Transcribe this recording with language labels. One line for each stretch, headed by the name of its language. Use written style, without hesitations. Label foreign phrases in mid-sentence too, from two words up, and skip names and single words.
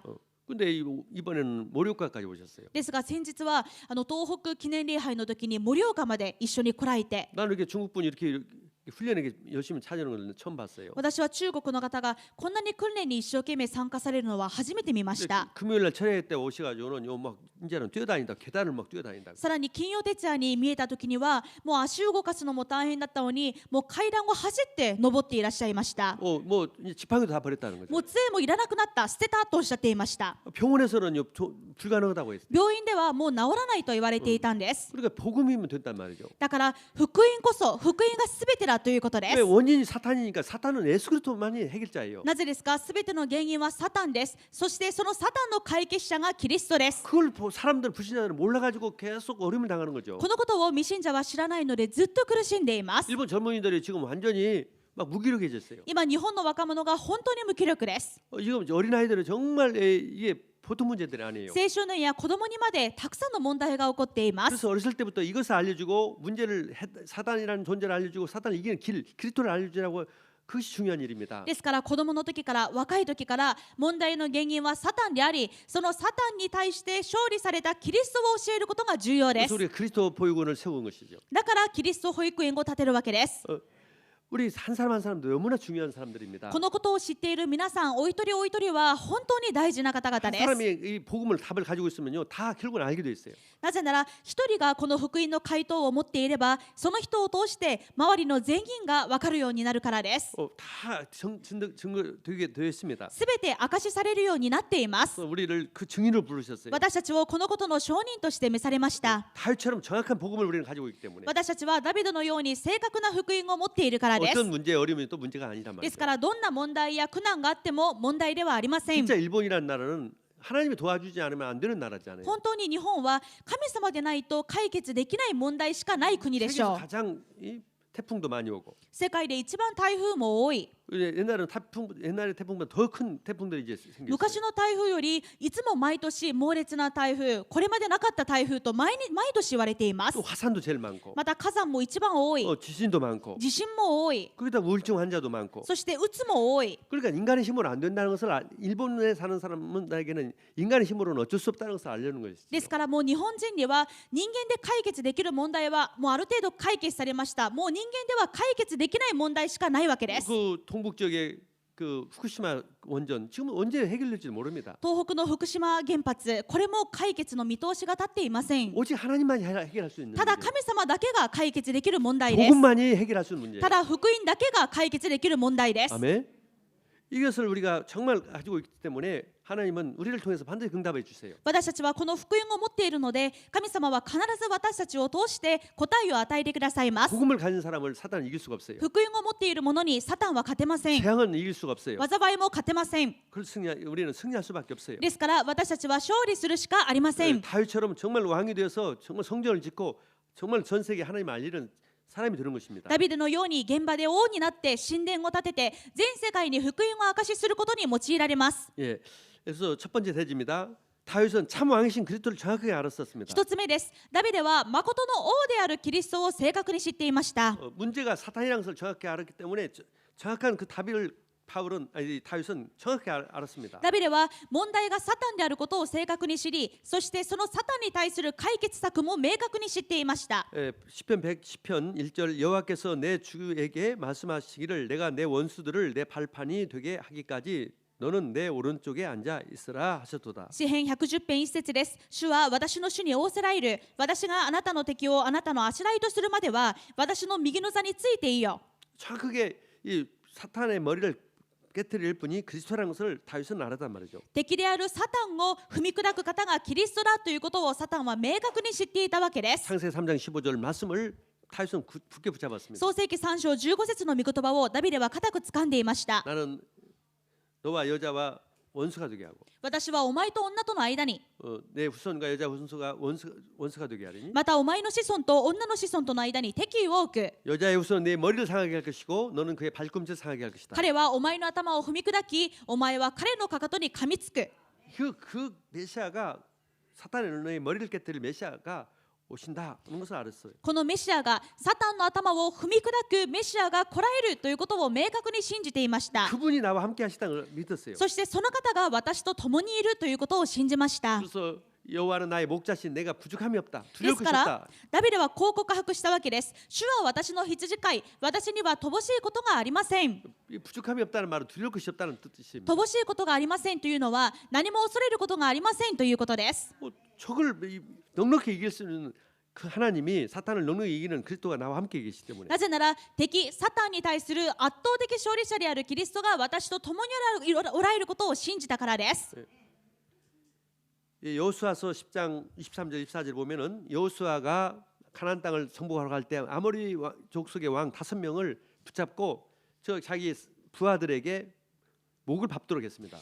Korean: 근데 이번에는 盛岡까지 오셨어요.
Japanese: ですが先日は東北記念礼拝の時に盛岡まで一緒に来られて、
Korean: 나는 이렇게 중국분이 이렇게 훈련에 열심히 찾아오는 걸 처음 봤어요.
Japanese: 私は中国の方がこんなに訓練に一生懸命参加されるのは初めて見ました。
Korean: 금요일날 철회 때 오셔가지고는 막 이제는 뛰어다닌다, 계단을 막 뛰어다닌다.
Japanese: さらに金曜徹夜に見えた時にはもう足を動かすのも大変だったのに、もう階段を走って登っていらっしゃいました。
Korean: 뭐 지팡이도 다 버렸다는 거죠.
Japanese: もう杖もいらなくなった、捨てたとおっしゃっていました。
Korean: 병원에서는요 불가능하다고 했어요.
Japanese: 病院ではもう治らないと言われていたんです。
Korean: 그러니까 복음이면 된단 말이죠.
Japanese: だから福音こそ福音が全てだということで
Korean: 왜
Japanese: す。
Korean: 원인이 사탄이니까 사탄은 예수 그리스도만이 해결자예요.
Japanese: なぜですか？全ての原因はサタンです。そしてそのサタンの解決者がキリストです。
Korean: 그걸 사람들 불신자들은 몰라가지고 계속 어려움을 당하는 거죠.
Japanese: このことを未信者は知らないのでずっと苦しんでいます。
Korean: 일본 젊은이들이 지금 완전히 막 무기력해졌어요.
Japanese: 今日本の若者が本当に無気力です。
Korean: 지금 어린 아이들은 정말 이게 보통 문제들이 아니에요.
Japanese: 青少年や子供にまでたくさんの問題が起こっています。
Korean: 그래서 어렸을 때부터 이것을 알려주고 문제를 사단이라는 존재를 알려주고 사단을 이기는 그리스도를 알려주라고. 그것이 중요한 일입니다.
Japanese: ですから子供の時から若い時から問題の原因はサタンであり、そのサタンに対して勝利されたキリストを教えることが重要です。
Korean: 그래서 우리가 그리스도 보육원을 세운 것이죠.
Japanese: だからキリスト保育園を建てるわけです。
Korean: 우리 한 사람 한 사람도 너무나 중요한 사람들입니다.
Japanese: このことを知っている皆さんお一人お一人は本当に大事な方々
Korean: 한
Japanese: です。
Korean: 사람이 이 복음을 답을 가지고 있으면요 다 결국은 알게 돼 있어요.
Japanese: なぜなら一人がこの福音の回答を持っていれば、その人を通して周りの全員が分かるようになるからです。
Korean: 다 증거되게 되었습니다.
Japanese: すべて証しされるようになっています。
Korean: 우리를 그 증인으로 부르셨어요.
Japanese: 私たちをこのことの証人として召されました。
Korean: 다윗처럼 정확한 복음을 우리는 가지고 있기 때문에
Japanese: 私たちはダビデのように正確な福音を持っているからです。
Korean: 어떤 문제에 어려움이 또 문제가 아니란
Japanese: で
Korean: 말이죠.
Japanese: すからどんな問題や苦難があっても問題ではありません。
Korean: 진짜 일본이라는 나라는 하나님이 도와주지 않으면 안 되는 나라잖아요.
Japanese: 本当に日本は神様でないと解決できない問題しかない国でし
Korean: 세계에서
Japanese: ょう。
Korean: 가장 태풍도 많이 오고
Japanese: 世界で一番台風も多い。
Korean: 옛날에 태풍보다 더 큰 태풍들이 이제 생겼어요.
Japanese: 昔の台風よりいつも毎年猛烈な台風、これまでなかった台風と毎年言われています。
Korean: 또 화산도 제일 많고
Japanese: また火山も一番多い。
Korean: 지진도 많고
Japanese: 地震も多い。
Korean: 거기다 우울증 환자도 많고
Japanese: そしてうつも多い。
Korean: 그러니까 인간의 힘으로 안 된다는 것을 일본에 사는 사람들에게는 인간의 힘으로는 어쩔 수 없다는 것을 알려는 것이죠.
Japanese: ですからもう日本人には人間で解決できる問題はもうある程度解決されました。もう人間では解決できない問題しかないわけです。
Korean: 그 동북 지역의 그 후쿠시마 원전 지금 언제 해결될지 모릅니다.
Japanese: 東北の福島原発、これも解決の見通しが立っていません。
Korean: 오직 하나님만이 해결할 수 있는
Japanese: ただ
Korean: 문제.
Japanese: 神様だけが解決できる問題です。
Korean: 복음만이 해결할 수 있는 문제.
Japanese: ただ福音だけが解決できる問題です。
Korean: 아멘. 이것을 우리가 정말 가지고 있기 때문에 하나님은 우리를 통해서 반드시 응답해 주세요.
Japanese: 私たちはこの福音を持っているので、神様は必ず私たちを通して答えを与えてくださいます。
Korean: 복음을 가진 사람을 사단은 이길 수가 없어요.
Japanese: 福音を持っている者にサタンは勝てません。
Korean: 재앙은 이길 수가 없어요.
Japanese: 災いも勝てません。
Korean: 우리는 승리할 수밖에 없어요.
Japanese: ですから私たちは勝利するしかありません。
Korean: 다윗처럼 정말 왕이 되어서 정말 성전을 짓고 정말 전 세계 하나님 알리는 사람이 되는 것입니다.
Japanese: ダビデのように現場で王になって神殿を建てて全世界に福音を証しすることに用いられます。
Korean: 예, 그래서 첫 번째 대지입니다. 다윗은 참 왕이신 그리스도를 정확하게 알았었습니다.
Japanese: 一つ目です。ダビデは誠の王であるキリストを正確に知っていました。
Korean: 문제가 사탄이라는 것을 정확히 알았기 때문에 정확한 그 다윗은 정확히 알았습니다.
Japanese: ダビデは問題がサタンであることを正確に知り、そしてそのサタンに対する解決策も明確に知っていました。
Korean: 시편 110편 1절 여호와께서 내 주에게 말씀하시기를 내가 내 원수들을 내 발판이 되게 하기까지 너는 내 오른쪽에 앉아 있으라 하셨도다.
Japanese: 詩編110編1節です。主は私の主に仰せられる。私があなたの敵をあなたのあしらいとするまでは私の右の座についていいよ。
Korean: 정확하게 이 사탄의 머리를 깨뜨릴 분이 그리스도라는 것을 다윗은 알았단 말이죠.
Japanese: 敵であるサタンを踏み砕く方がキリストだということをサタンは明確に知っていたわけです。
Korean: 창세기 3장 15절 말씀을 다윗은 굳게 붙잡았습니다.
Japanese: 創世記3章15節の御言葉をダビデは固く掴んでいました。
Korean: 나는 너와 여자와 원수가 되게 하고
Japanese: 私はお前と女との間に、
Korean: 내 후손과 여자 후손가 원수가 되게 하리니
Japanese: またお前の子孫と女の子孫との間に敵意を置く。
Korean: 여자의 후손은 내 머리를 상하게 할 것이고 너는 그의 발꿈치를 상하게 할 것이다.
Japanese: 彼はお前の頭を踏み砕き、お前は彼のかかとに噛みつく。
Korean: 그 메시아가 사탄의 머리를 깨뜨릴 메시아가 오신다는 것을 알았어요.
Japanese: このメシアがサタンの頭を踏み砕くメシアが来られるということを明確に信じていました。
Korean: 그분이 나와 함께 하시다는 걸 믿었어요.
Japanese: そしてその方が私と共にいるということを信じました。
Korean: 그래서 여호와는 나의 목자신 내가 부족함이 없다.
Japanese: で
Korean: 두려울
Japanese: す
Korean: 것이
Japanese: から
Korean: 없다.
Japanese: ダビデはこう告白したわけです。主は私の羊飼い、私には乏しいことがありません。
Korean: 이 부족함이 없다는 말은 두려울 것이 없다는 뜻입니다.
Japanese: 乏しいことがありませんというのは何も恐れることがありませんということです。
Korean: 적을 넉넉히 이길 수 있는 그 하나님이 사탄을 넉넉히 이기는 그리스도가 나와 함께 계시기 때문에
Japanese: なぜなら敵サタンに対する圧倒的勝利者であるキリストが私と共におられることを信じたからです。
Korean: 여호수아서 10장 23절 24절 보면은 여호수아가 가나안 땅을 정복하러 갈 때 아모리 족속의 왕 5명을 붙잡고 자기 부하들에게 목을 밟도록 했습니다.